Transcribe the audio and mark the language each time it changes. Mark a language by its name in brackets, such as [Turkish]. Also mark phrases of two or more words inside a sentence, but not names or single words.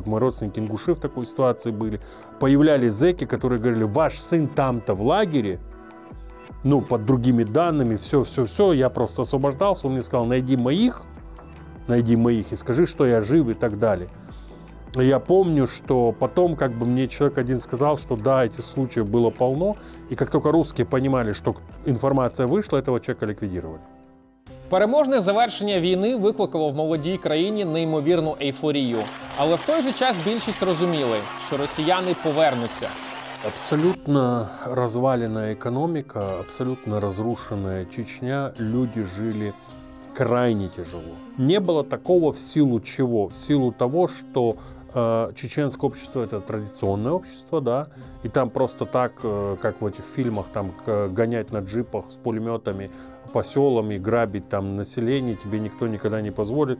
[Russian] Мои родственники ингуши в такой ситуации были. Появлялись зэки, которые говорили: ваш сын там-то в лагере, ну, под другими данными, все, я просто освобождался. Он мне сказал: найди моих и скажи, что я жив, и так далее. Я помню, что потом как бы мне человек один сказал, что да, этих случаев было полно, [Ukrainian] і як тільки [Russian] русские понимали, [Ukrainian] що інформація вийшла, [Russian] этого человека ліквідували. [Ukrainian] Переможне завершення війни викликало в молодій країні неймовірну ейфорію. Але в той же час більшість розуміли, що росіяни повернуться. [Russian] Абсолютно разваленная экономика, абсолютно разрушенная Чечня, люди жили крайне тяжело. Не было такого в силу чего? В силу того, что чеченское общество — это традиционное общество, да, и там просто так, как в этих фильмах, там гонять на джипах с пулеметами по селам и грабить там население тебе никто никогда не позволит.